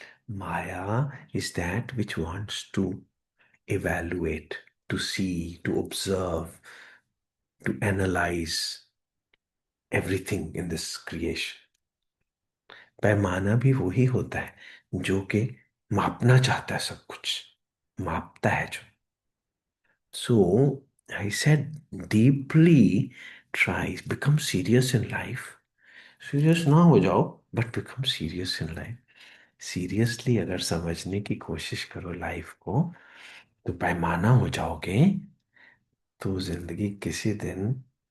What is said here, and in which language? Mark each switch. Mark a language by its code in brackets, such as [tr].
[en] Maya is that which wants to evaluate, to see, to observe, to analyze everything in this creation. [hi] पैमाना भी वही होता है जो कि मापना चाहता है सब कुछ, मापता है जो। [en] So I said, deeply try, become serious in life. [hi] Serious ना हो जाओ, [en] But become serious in life. [hi] Seriously अगर समझने की कोशिश करो लाइफ को, तो पैमाना हो जाओगे, तो जिंदगी किसी दिन